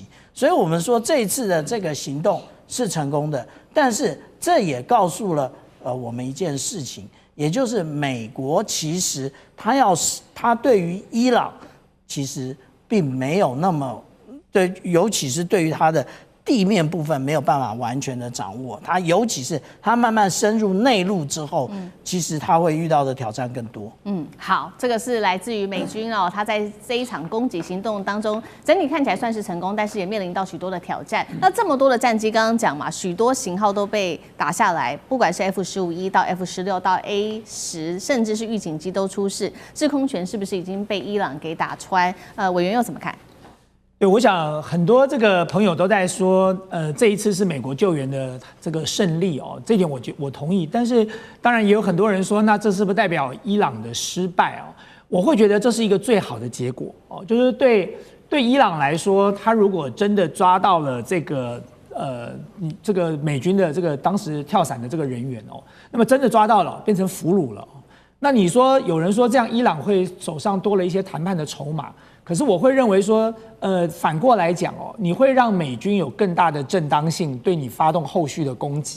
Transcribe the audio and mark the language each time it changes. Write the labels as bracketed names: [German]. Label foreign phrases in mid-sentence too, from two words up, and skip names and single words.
[Chinese] 所以我們說這一次的這個行動是成功的，但是這也告訴了我們一件事情，也就是美國其實他对於伊朗其實並沒有那麼對，尤其是對於他的地面部分沒有辦法完全的掌握，它尤其是它慢慢深入內陸之後，其實它會遇到的挑戰更多。好，這個是來自於美軍哦，他在這一場攻擊行動當中，整體看起來算是成功，但是也面臨到許多的挑戰。那這麼多的戰機，剛剛講嘛，許多型號都被打下來，不管是 F-15E 到 F-16到 A-10，甚至是預警機都出事，制空權是不是已經被伊朗給打穿？委員又怎麼看？对，我想很多這個朋友都在說，這一次是美國救援的這個勝利哦，這點我同意。但是當然也有很多人說，那這是不是代表伊朗的失敗哦？我會覺得這是一個最好的結果哦，就是對伊朗來說，他如果真的抓到了這個美軍的這個當時跳傘的這個人員哦，那麼真的抓到了，變成俘虜了。那你說有人說這樣伊朗會手上多了一些談判的籌碼。可是我會認為說，反過來講哦，你會讓美軍有更大的正當性對你發動後續的攻擊。